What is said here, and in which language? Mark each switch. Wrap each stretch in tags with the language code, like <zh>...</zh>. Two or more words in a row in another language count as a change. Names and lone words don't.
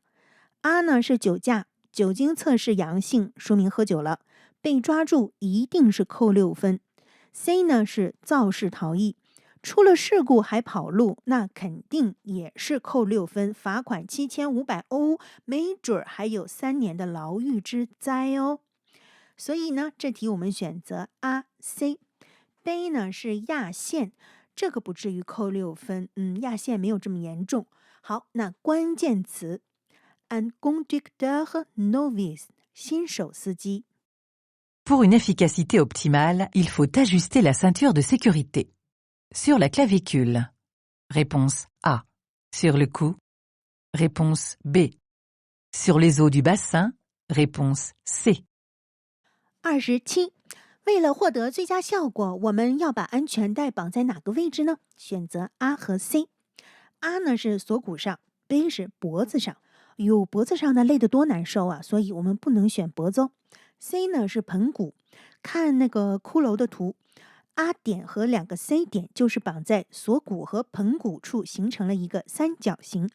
<zh>A 呢是酒驾，酒精测试阳性，说明喝酒了，被抓住一定是扣6分。C 呢是肇事逃逸，出了事故还跑路，那肯定也是扣6分，罚款7500欧，没准还有3年的牢狱之灾哦。所以呢，这题我们选择 A、C。B 呢是压线，这个不至于扣6分，压线没有这么严重。好，那关键词</zh> <fr>un conducteur novice，</fr> <zh>新手司机。</zh> <fr>Pour une efficacité optimale, il faut ajuster la ceinture de sécurité. Sur la clavicule. Réponse A. Sur le cou. Réponse B. Sur les os du bassin. Réponse C. 27.</fr> <zh>为了获得最佳效果，我们要把安全带绑在哪个位置呢？选择 A 和 C。A 呢是锁骨上， B 是脖子上。哟，脖子上呢累得多难受啊，所以我们不能选脖子哦。C 呢是盆骨，看那个骷髅的图，A 点和2个 C 点就是绑在锁骨和盆骨处，形成了一个三角形。</zh>